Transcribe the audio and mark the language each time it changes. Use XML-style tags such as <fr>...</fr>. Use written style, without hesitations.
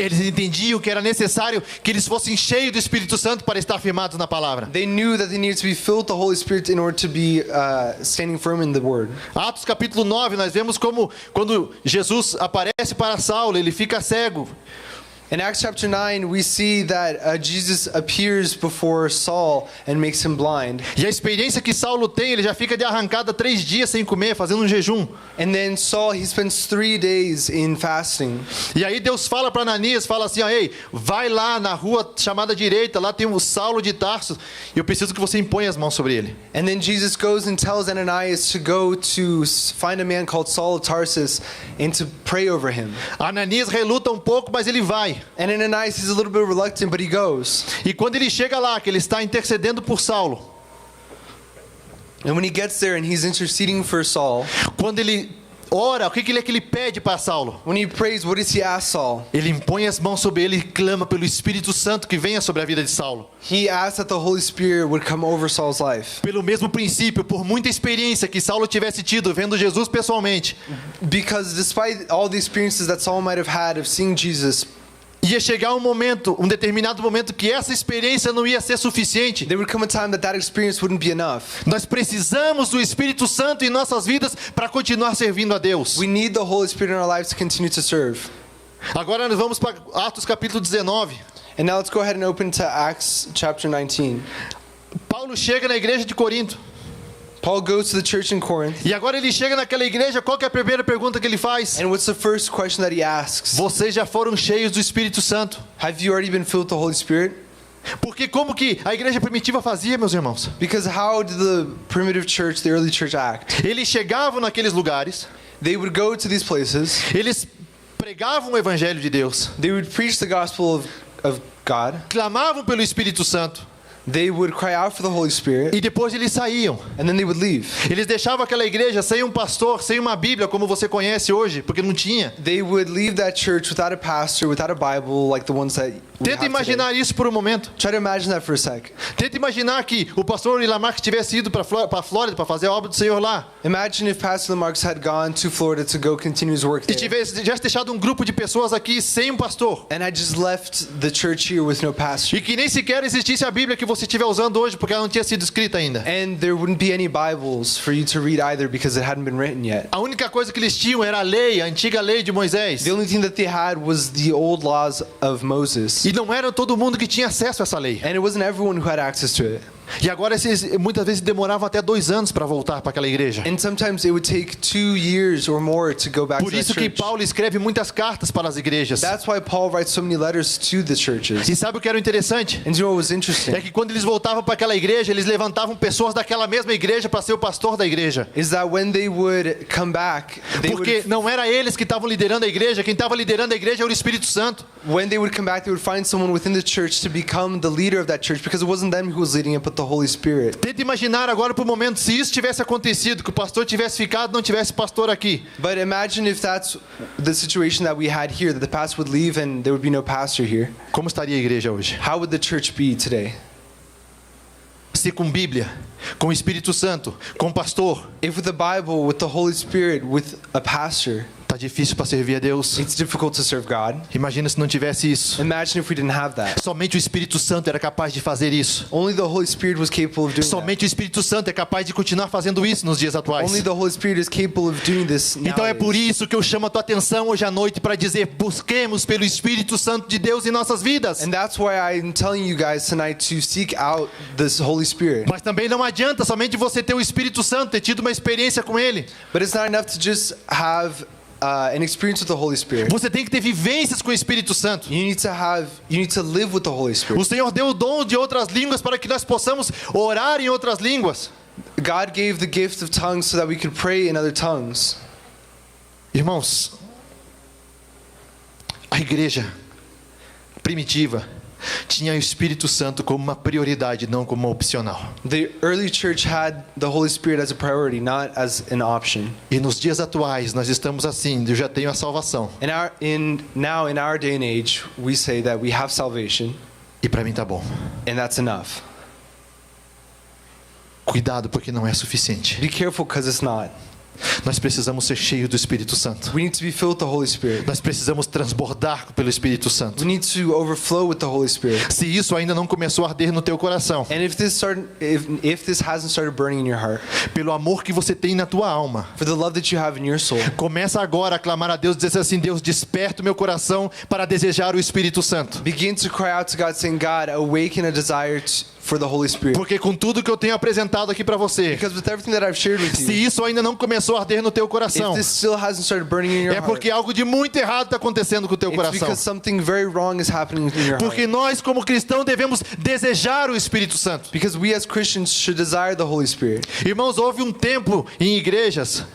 <pt>Eles entendiam que era necessário que eles fossem cheios do Espírito Santo para estar firmados na palavra.</pt> <en>They knew that they needed to be filled with the Holy Spirit in order to be standing firm in the Word.</en> <pt>Atos capítulo 9, nós vemos como quando Jesus aparece para Saulo, ele fica cego.</pt> <en>In Acts chapter 9, we see that Jesus appears before Saul and makes him blind.</en> <pt>E a experiência que Saulo tem, ele já fica de arrancada 3 dias sem comer, fazendo um jejum.</pt> <en>And then Saul, he spends 3 days in fasting.</en> <pt>E aí Deus fala para Ananias, fala assim, ó, ei, vai lá na rua chamada direita, lá tem o Saulo de Tarso, e eu preciso que você imponha as mãos sobre ele.</pt> <en>And then Jesus goes and tells Ananias to go to find a man called Saul of Tarsus and to pray over him.</en> <pt>Ananias reluta um pouco, mas ele vai.</pt> <en>And Ananias, he's a little bit reluctant, but he goes.</en> <pt>E quando ele chega lá, que ele está intercedendo por Saulo,</pt> <en>And when he gets there and he's interceding for Saul,</en> <pt>quando ele ora, o que ele pede para Saulo?</pt> <en>when he prays, what does he ask Saul?</en> <pt>Ele impõe as mãos sobre ele e clama pelo Espírito Santo que venha sobre a vida de Saulo.</pt> <en>He asks that the Holy Spirit would come over Saul's life.</en> <pt>Pelo mesmo princípio, por muita experiência que Saulo tivesse tido vendo Jesus pessoalmente,</pt> <en>Because despite all the experiences that Saul might have had of seeing Jesus</en> <pt>Ia chegar um determinado momento que essa experiência não ia ser suficiente.</pt> <en>There would come a time that that experience wouldn't be enough.</en> <pt>Nós precisamos do Espírito Santo em nossas vidas para continuar servindo a Deus.</pt> <en>We need the Holy Spirit in our lives to continue to serve.</en> <pt>Agora nós vamos para Atos capítulo 19.</pt> <en>And now let's go ahead and open to Acts chapter 19.</en> <pt>Paulo chega na igreja de Corinto.</pt> <en>Paul goes to the church in Corinth.</en> <pt>E agora ele chega naquela igreja, qual que é a primeira pergunta que ele faz?</pt> <en>And what's the first question that he asks?</en> <pt>Vocês já foram cheios do Espírito Santo?</pt> <en>Have you already been filled with the Holy Spirit?</en> <pt>Porque como que a igreja primitiva fazia, meus irmãos?</pt> <en>Because how did the primitive church, the early church act?</en> <pt>Eles chegavam naqueles lugares,</pt> <en>They would go to these places.</en> <pt>eles pregavam o evangelho de Deus,</pt> <en>They would preach the gospel of God.</en> <pt>clamavam pelo Espírito Santo</pt> <en>They would cry out for the Holy Spirit.</en> <pt>e depois eles saíam.</pt> <en>And then they would leave.</en> <pt>Eles deixavam aquela igreja sem um pastor, sem uma Bíblia, como você conhece hoje, porque não tinha.</pt> <en>They would leave that church without a pastor, without a Bible, like the ones that we</en> <pt>Tenta</pt> <en>have today.</en> <pt>imaginar isso por um momento.</pt> <en>Try to imagine that for a sec.</en> <pt>Tenta imaginar que o pastor Lamarck tivesse ido para a Flórida para fazer a obra do Senhor lá.</pt> <en>Imagine if Pastor Lamarcus had gone to Florida to go continue his work</en> <pt>E</pt> <en>there.</en> <pt>tivesse deixado um grupo de pessoas aqui sem um pastor.</pt> <en>And had just left the church here with no pastor.</en> <pt>E que nem sequer existisse a Bíblia que você estiver usando hoje, porque ela não tinha sido escrita ainda.</pt> <en>And there wouldn't be any Bibles for you to read either because it hadn't been written yet.</en> <pt>A única coisa que eles tinham era a lei, a antiga lei de Moisés.</pt> <en>The only thing that they had was the old laws of Moses.</en> <pt>E não era todo mundo que tinha acesso a essa lei.</pt> <en>And it wasn't everyone who had access to it.</en> <pt>E agora muitas vezes demoravam até 2 anos para voltar para aquela igreja.</pt> <en>And sometimes it would take 2 years or more to go back</en> <pt>Por</pt> <en>to that</en> <pt>isso que</pt> <en>church.</en> <pt>Paulo escreve muitas cartas para as igrejas.</pt> <en>That's why Paul writes so many letters to the churches.</en> <pt>E sabe o que era interessante?</pt> <en>And you know what was</en> <pt>É</pt> <en>interesting?</en> <pt>que quando eles voltavam para aquela igreja, eles levantavam pessoas daquela mesma igreja para ser o pastor da igreja.</pt> <en>Is that when they would come back,</en> <pt>Porque não era eles que estavam liderando a igreja, quem estava liderando a igreja era o Espírito Santo.</pt> <en>when they would come back, they would find someone within the church to become the leader of that church because it wasn't them who was leading it, but the Holy Spirit.</en> <pt>Tenta imaginar agora por um momento se isso tivesse acontecido, que o pastor tivesse ficado, não tivesse pastor aqui.</pt> <en>But imagine if that's the situation that we had here, that the pastor would leave and there would be no pastor here.</en> <pt>Como estaria a igreja hoje?</pt> <en>How would the church be today?</en> <pt>Se com Bíblia, com o Espírito Santo, com pastor,</pt> <en>If with the Bible, with the Holy Spirit, with a pastor,</en> <pt>tá difícil para servir a Deus.</pt> <en>it's difficult to serve God.</en> <pt>Imagina se não tivesse isso.</pt> <en>Imagine if we didn't have that.</en> <pt>Somente o Espírito Santo era capaz de fazer isso.</pt> <en>Only the Holy Spirit was capable of doing that.</en> <pt>Somente o Espírito Santo é capaz de continuar fazendo isso nos dias atuais.</pt> <en>Only the Holy Spirit is capable of doing this</en> <pt>Então é por</pt> <en>nowadays.</en> <pt>isso que eu chamo a tua atenção hoje à noite para dizer: busquemos pelo Espírito Santo de Deus em nossas vidas.</pt> <en>And that's why I'm telling you guys tonight to seek out this Holy Spirit.</en> <pt>Mas também não adianta somente você ter o Espírito Santo, ter tido uma experiência com Ele.</pt> <en>But it's not enough to just have an experience with the Holy Spirit.</en> <pt>Você tem que ter vivências com o Espírito Santo.</pt> <en>You need to live with the Holy</en> <pt>O</pt> <en>Spirit.</en> <pt>Senhor deu o dom de outras línguas para que nós possamos orar em outras línguas.</pt> <en>God gave the gift of tongues so that we could pray in other tongues.</en> <pt>Irmãos, a igreja primitiva tinha o Espírito Santo como uma prioridade, não como uma opcional.</pt> <en>The early church had the Holy Spirit as a priority, not as an option.</en> <pt>E nos dias atuais nós estamos assim: eu já tenho a salvação</pt> <en>Now in our day and age, we say that we have salvation,</en> <pt>e para mim tá bom.</pt> <en>and that's enough.</en> <pt>Cuidado, porque não é suficiente.</pt> <en>Be careful because it's not.</en> <pt>Nós precisamos ser cheios do Espírito Santo.</pt> <en>We need to be filled with the Holy Spirit.</en> <pt>Nós precisamos transbordar pelo Espírito Santo.</pt> <en>We need to overflow with the Holy Spirit.</en> <pt>Se isso ainda não começou a arder no teu coração,</pt> <en>And if this hasn't started burning in your heart,</en> <pt>pelo amor que você tem na tua alma,</pt> <en>for the love that you have in your soul,</en> <pt>começa agora a clamar a Deus, dizer assim: Deus, desperta o meu coração para desejar o Espírito Santo.</pt> <en>begin to cry out to God, saying, God, awaken a desire for the Holy Spirit.</en> <pt>Porque com tudo que eu tenho apresentado aqui para você,</pt> <en>Because with everything that I've shared with</en> <pt>se</pt> <en>you,</en> <pt>isso ainda não começou a arder no teu</pt> <en>if</en> <pt>coração,</pt> <en>this still hasn't started burning in your</en> <pt>é</pt> <en>heart,</en> <pt>porque algo de muito errado está acontecendo com o teu</pt> <en>it's</en> <pt>coração.</pt> <en>because something very wrong is happening in your</en> <pt>Porque</pt> <en>heart.</en> <pt>nós, como cristãos, devemos desejar o Espírito Santo.</pt> <en>Because we as Christians should desire the Holy Spirit.</en> <pt>Irmãos, houve um tempo em igrejas,</pt>